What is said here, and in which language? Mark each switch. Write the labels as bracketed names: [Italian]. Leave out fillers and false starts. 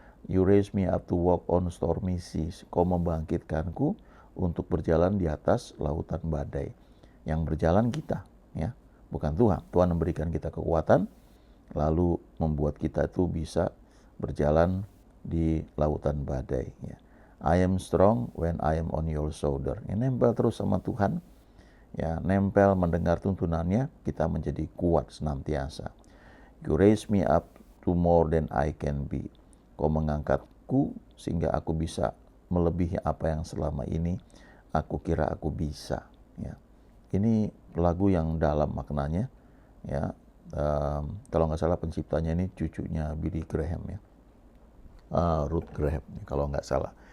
[English] You raise me up to walk on stormy seas. [Indonesian] Kau membangkitkanku untuk berjalan di atas lautan badai. Yang berjalan kita, ya, bukan Tuhan. Tuhan memberikan kita kekuatan, lalu membuat kita itu bisa berjalan di lautan badai. Ya. [English] I am strong when I am on your shoulder. [Indonesian] Ya, nempel terus sama Tuhan. Ya, nempel mendengar tuntunannya, kita menjadi kuat senantiasa. [English] You raise me up to more than I can be. [Indonesian] Kau mengangkatku sehingga aku bisa melebihi apa yang selama ini aku kira aku bisa. Ya. Ini lagu yang dalam maknanya. Ya, kalau nggak salah penciptanya ini cucunya Billy Graham ya, Ruth Graham kalau nggak salah.